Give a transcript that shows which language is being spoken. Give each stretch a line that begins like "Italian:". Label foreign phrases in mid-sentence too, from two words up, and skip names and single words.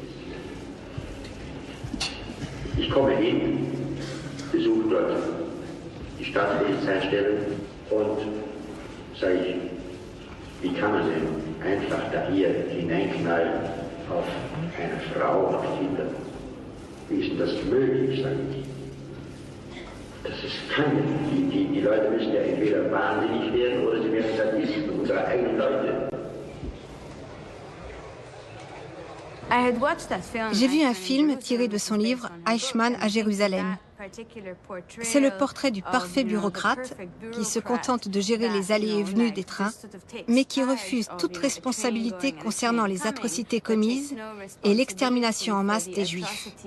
German: Ich komme hin, besuche dort die Staatspolizeistelle und sage ich, wie kann man denn einfach da hier hineinknallen auf eine Frau und auf Kinder? Wie ist denn das möglich, sage ich. Das ist keine. Die Leute müssen ja entweder wahnsinnig werden oder sie werden Sadisten, unsere eigenen Leute.
French: J'ai vu un film tiré de son livre « Eichmann à Jérusalem ». C'est le portrait du parfait bureaucrate qui se contente de gérer les allées et venues des trains, mais qui refuse toute responsabilité concernant les atrocités commises et l'extermination en masse des Juifs.